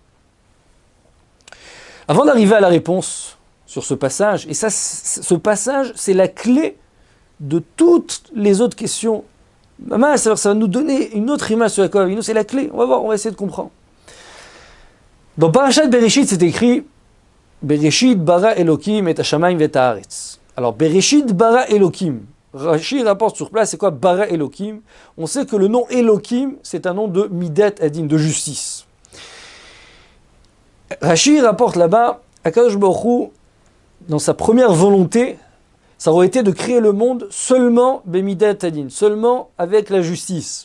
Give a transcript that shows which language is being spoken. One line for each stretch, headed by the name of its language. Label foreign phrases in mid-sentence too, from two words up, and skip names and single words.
French: Avant d'arriver à la réponse sur ce passage, et ça, ce passage, c'est la clé de toutes les autres questions. Ça va nous donner une autre image sur Yaakov Avinu, c'est la clé. On va voir, on va essayer de comprendre. Dans Parashat Bereshit, c'est écrit
Hebrew: בראשית ברא אלקים את השמים ואת הארץ. Alors בראשית ברא אלקים.
French: Rashi rapporte sur place, c'est quoi
Hebrew: ברא אלקים?
French: On sait que le nom Elokim, c'est un nom de
Hebrew: מידת הדין,
French: de justice. Rashi rapporte là-bas,
Hebrew: הקדוש ברוך הוא,
French: dans sa première volonté, ça aurait été de créer le monde seulement
Hebrew: במידת הדין,
French: seulement avec la justice.